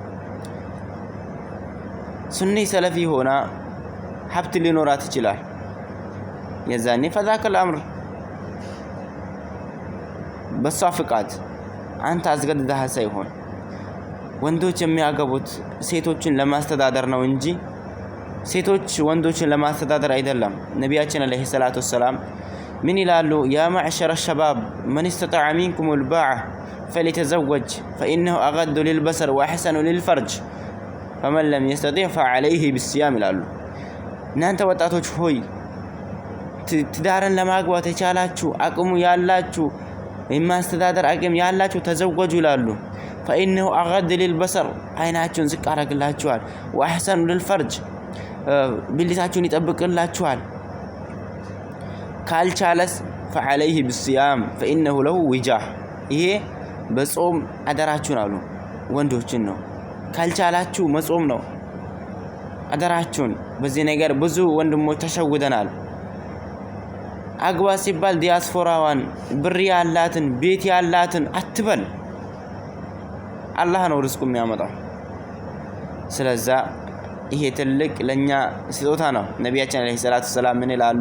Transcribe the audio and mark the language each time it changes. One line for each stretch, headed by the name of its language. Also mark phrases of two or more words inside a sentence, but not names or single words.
Amharic: ሱኒ ሰለፊ ሆና ሀብት ሊኖራት ይችላል። የዛኔ ፈዛከል አምር በሷ ፍቃድ አንተ አስገድደህ ሳይሆን ወንዶች የሚያገቡት ሴቶችን ለማስተዳደር ነው እንጂ ሴቶች ወንዶችን ለማስተዳደር አይደለም። ነቢያችን
Arabic: عليه الصلاة والسلام
Amharic: ምን ይላሉ?
Arabic: يا معشر الشباب من استطاع منكم الباعة فليتزوج فإنه أغض للبصر وأحسن للفرج فمن لم يستطع فعليه بالصيام
Amharic: ይላሉ። እናንተ ወጣቶች ሆይ ትዳርን ለማግባት የቻላችሁ አቅሙ ያላችሁ የማስተዳደር አቅም ያላችሁ ተዘወጁ ይላሉ።
Arabic: فإنه أغض للبصر
Amharic: አይናችሁን ዝቅ አረግላችኋል።
Arabic: وأحسن للفرج
Amharic: ብልታችሁን ይጠብቅላችኋል። ካልቻለስ
Arabic: فعليه بالصيام فإنه له وجاح
Amharic: ይሄ በጾም አደራችሁን አሉ ወንዶችን ነው። ካልቻላችሁ መጾም ነው አደራችሁን። በዚህ ነገር ብዙ ወንድሞች ተሸውደናል። አግባ ሲባል ዲያስፖራዋን ብር ያላትን ቤት ያላትን አትበል። አላህ ነው ርዝቁ የሚያመጣው። ስለዛ ይሄ ትልቅ ለኛ ስጦታ ነው። ነቢያችን
Arabic: عليه الصلاة السلام
Amharic: ምን ይላሉ?